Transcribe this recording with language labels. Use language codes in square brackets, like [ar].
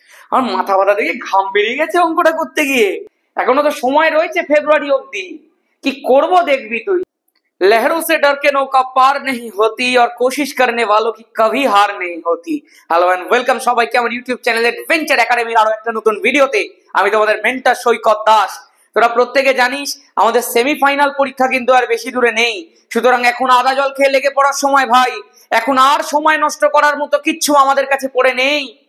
[bn] আমার মাথা ব্যথা দেখে ঘাম বেরিয়ে গেছে অঙ্কটা করতে গিয়ে। এখনো তো সময় রয়েছে ফেব্রুয়ারি অব্দি, কি করব দেখবি তুই। [hi] लहरों से डर के नौका पार नहीं होती और कोशिश करने वालों की कभी हार नहीं होती। [en] hello and welcome [bn] সবাইকে আমার ইউটিউব চ্যানেল অ্যাডভেঞ্চার একাডেমির আরো একটা নতুন ভিডিওতে। আমি তোমাদের মেন্টর সৈকত দাস। তোরা প্রত্যেকে জানিস আমাদের সেমিফাইনাল পরীক্ষা কিন্তু আর বেশি দূরে নেই, সুতরাং এখন আদা জল খেয়ে লেগে পড়ার সময় ভাই। এখন আর সময় নষ্ট করার মতো কিচ্ছু আমাদের কাছে পড়ে নেই।